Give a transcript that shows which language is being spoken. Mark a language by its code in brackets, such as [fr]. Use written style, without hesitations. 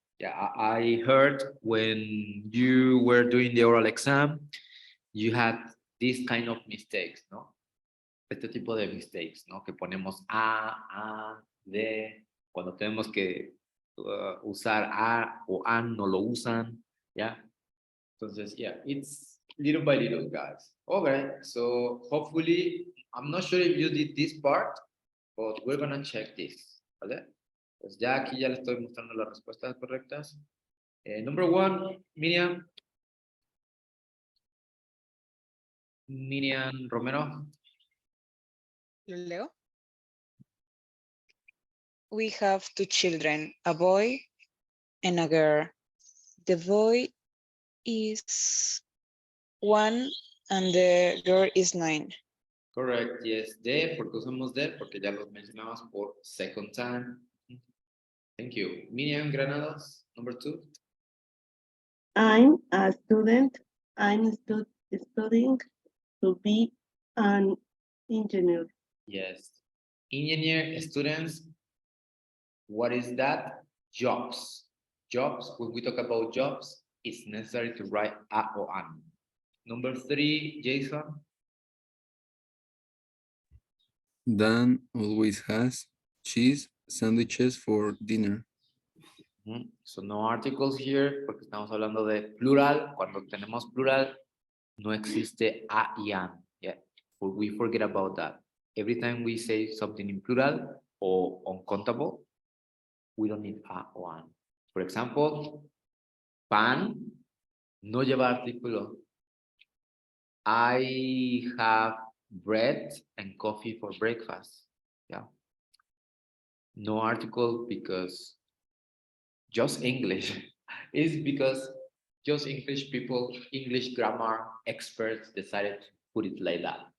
[en] Yeah, I heard when you were doing the oral exam, you had this kind of mistakes, ¿no? [es] Este tipo de mistakes, ¿no? Que ponemos a, de, cuando tenemos que usar a o an, no lo usan, ¿ya? [en] Entonces, yeah, it's little by little, guys. Okay, so hopefully, I'm not sure if you did this part, but we're gonna check this, ¿vale? [es] Pues ya aquí ya les estoy mostrando las respuestas correctas. [en] Number 1, Miriam. Miriam Romero. Leo. We have 2 children, a boy and a girl. The boy is 1 and the girl is 9. Correct, yes. [es] De, porque usamos de, porque ya los mencionamos por [en] second time. Thank you. Miriam Granados, number 2. I'm a student. I'm studying to be an engineer. Yes. Engineer students, what is that? Jobs. Jobs, when we talk about jobs, it's necessary to write a or an. Number 3, Jason. Dan always has cheese sandwiches for dinner. So no articles here, [es] porque estamos hablando de plural. Cuando tenemos plural, no existe a y an. [en] Yeah, we forget about that. Every time we say something in plural or uncountable, we don't need a or an. For example, [es] pan no lleva artículo. [en] I have bread and coffee for breakfast. Yeah. No article because just English. It's because just English people, English grammar experts decided to put it like that.